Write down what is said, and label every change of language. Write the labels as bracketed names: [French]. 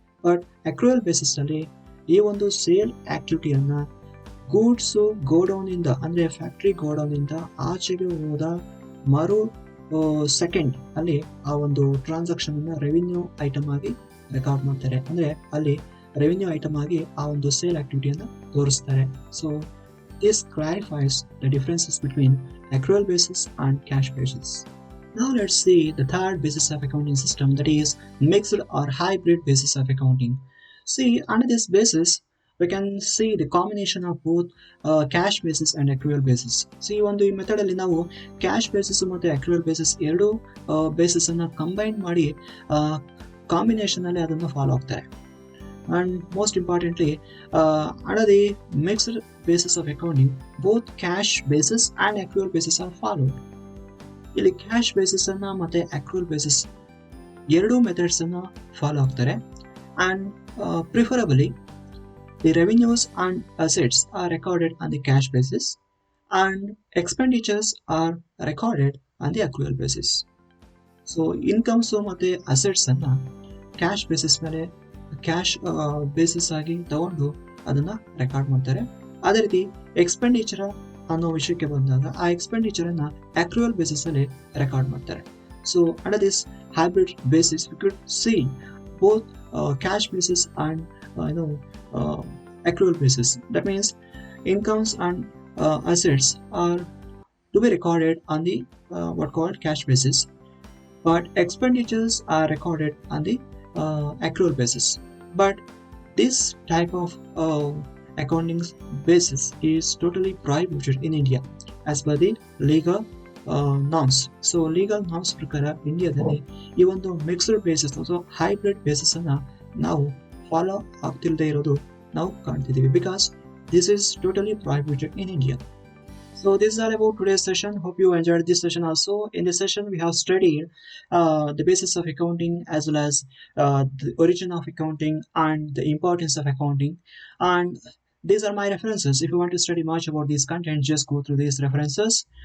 [Kannada] But ಅಕ್ರೂಯಲ್ basis ಅಲ್ಲಿ ಈ ಒಂದು ಸೇಲ್ ಆಕ್ಟಿವಿಟಿಯನ್ನ ಗೂಡ್ಸ್ ಗೋಡೌನ್ ಇಂದ ಅಂದ್ರೆ ಫ್ಯಾಕ್ಟರಿ ಗೋಡೌನ್ ಇಂದ ಆಚೆಗೆ ಹೋದ ಮರು ಸೆಕೆಂಡ್ ಅಲ್ಲಿ ಆ ಒಂದು ಟ್ರಾನ್ಸಾಕ್ಷನ್ ಅನ್ನ ರೆವಿನ್ಯೂ ಐಟಮ್ ಆಗಿ ರೆಕಾರ್ಡ್ ಮಾಡ್ತಾರೆ. ಅಂದ್ರೆ ಅಲ್ಲಿ ರೆವಿನ್ಯೂ ಐಟಮ್ ಆಗಿ ಆ ಒಂದು ಸೇಲ್ ಆಕ್ಟಿವಿಟಿಯನ್ನ ತೋರಿಸ್ತಾರೆ. [English] So this clarifies the differences between accrual basis and cash basis. Now let's see the third basis of accounting system, that is mixed or hybrid basis of accounting. See, under this basis we can see the combination of both cash basis and accrual basis. [Kannada] See, ಒಂದು ಈ method ಅಲ್ಲಿ ನಾವು cash basis ಮತ್ತೆ ಅಕ್ರೂಯಲ್ basis ಎರಡು basis ಅನ್ನ combine ಮಾಡಿ combination ಅಲ್ಲಿ ಅದನ್ನು ಫಾಲೋ ಆಗ್ತಾರೆ. [English] And most importantly, under the mixed basis of accounting, both cash basis and accrual basis are followed. [Kannada] ಇಲ್ಲಿ ಕ್ಯಾಶ್ ಬೇಸಿಸ್ ಅನ್ನ ಮತ್ತೆ ಅಕ್ರೂಲ್ ಬೇಸಿಸ್ ಎರಡೂ ಮೆಥಡ್ಸ್ ಅನ್ನ ಫಾಲೋ ಆಗ್ತಾರೆ. [English] And preferably the revenues and assets are recorded on the cash basis and expenditures are recorded on the accrual basis. [Kannada] So incomes ಮತ್ತೆ assets ಅನ್ನ cash basis ಮೇಲೆ cash basis ಆಗಿ ತಗೊಂಡು ಅದನ್ನ ರೆಕಾರ್ಡ್ ಮಾಡ್ತಾರೆ. ಅದೇ ರೀತಿ ಎಕ್ಸ್ಪೆಂಡಿಚರ್ ಅನ್ನೋ ವಿಷಯಕ್ಕೆ ಬಂದಾಗ ಆ ಎಕ್ಸ್ಪೆಂಡಿಚರ್ ಅನ್ನ ಅಕ್ರೂಯಲ್ ಬೇಸಿಸ್ ಅಲ್ಲಿ ರೆಕಾರ್ಡ್ ಮಾಡ್ತಾರೆ. [English] So under this hybrid basis we could see both cash basis and accrual basis. That means incomes and assets are to be recorded on the what called cash basis, but expenditures are recorded on the accrual basis. But this type of accounting basis is totally prohibited in India as per the legal norms. So legal norms [Kannada] ಪ್ರಕಾರ ಇಂಡಿಯಾದಲ್ಲಿ ಈ ಒಂದು mixed basis ಅಥವಾ hybrid basis ಅನ್ನ ನಾವು follow ಆಗ್ತಿಲ್ಲದೆ ಇರೋದು ನಾವು ಕಾಣ್ತಿದ್ದೀವಿ, [English] Because this is totally prohibited in India. So this is all about today's session. Hope you enjoyed this session also. In this session, we have studied the basis of accounting as well as the origin of accounting and the importance of accounting. And these are my references. If you want to study much about these content, just go through these references.